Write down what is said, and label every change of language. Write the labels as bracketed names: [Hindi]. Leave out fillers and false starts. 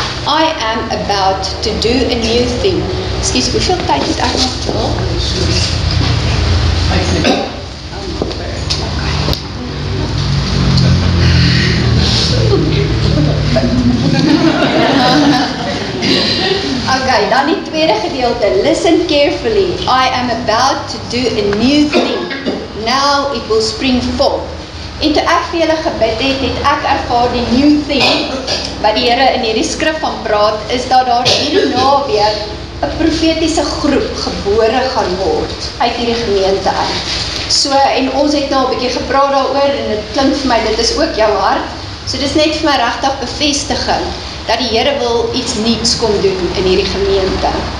[English] I am about to do a new thing. [Afrikaans] Excuse, hoeveel tyd het ek nog vol? Okay, dan die tweede gedeelte, [English] listen carefully. I am about to do a new thing. Now it will spring forth. [Afrikaans] En toe ek vir julle gebid het ek ervaar die new thing, wat die Here in hierdie skrif van praat, is dat daar hierdie naweek 'n profetiese groep gebore gaan word, uit hierdie gemeente uit. So, en ons het nou 'n bietjie gepraat daaroor, en dit klink vir my, dit is ook jou hart, so dit is net vir my regtig bevestiging, dat die Here wil iets nuuts kom doen in hierdie gemeente.